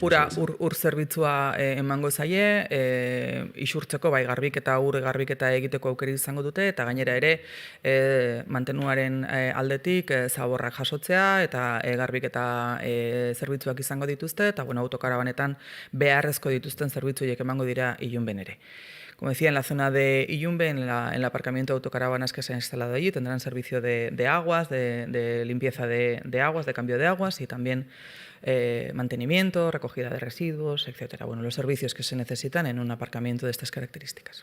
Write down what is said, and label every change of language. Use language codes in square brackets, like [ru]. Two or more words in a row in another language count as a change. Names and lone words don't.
[eu] Ur zerbitzua emango zaie, isurtzeko bai garbiketa, ur garbiketa egiteko aukeri izango dute, eta gainera ere mantenuaren aldetik zaborrak jasotzea, eta garbiketa zerbitzuak izango dituzte, eta autokarabanetan beharrezko dituzten zerbitzuiek emango dira Ilunben ere. [es] Como decía, en la zona de Ilunbe, en el aparcamiento de autocaravanas que se ha instalado allí, tendrán servicio de aguas, de limpieza de aguas, de cambio de aguas y también mantenimiento, recogida de residuos, etc. Bueno, los servicios que se necesitan en un aparcamiento de estas características.